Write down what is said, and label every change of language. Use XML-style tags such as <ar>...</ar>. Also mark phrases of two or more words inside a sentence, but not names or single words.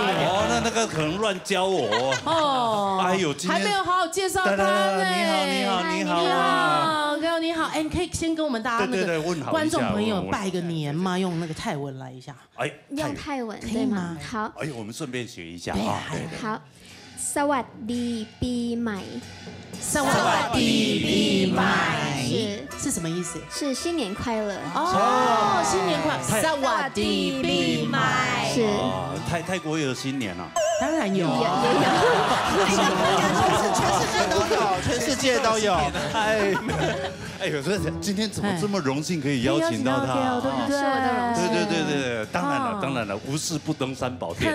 <zh>哦，那个可能乱教我。哦。哎呦，今天还没有好好介绍他呢。你好。你好，哎，你可以先跟我们大家那个问好观众朋友拜个年吗？用那个泰文来一下。哎，用泰文对吗？好。哎，我们顺便学一下啊。好，</zh> <th>สวัสดีปีใหม่。 สวัสดีปีใหม่</th> <zh>是什么意思？是新年快乐。哦，新年快乐。</zh> <th>สวัสดีปีใหม่。</th> <zh>是。泰国有新年啊？当然有。全世界都有。哎，有时候今天怎么这么荣幸可以邀请到他？对不对？是我的荣幸。对，当然了，无事不登三宝殿。</zh>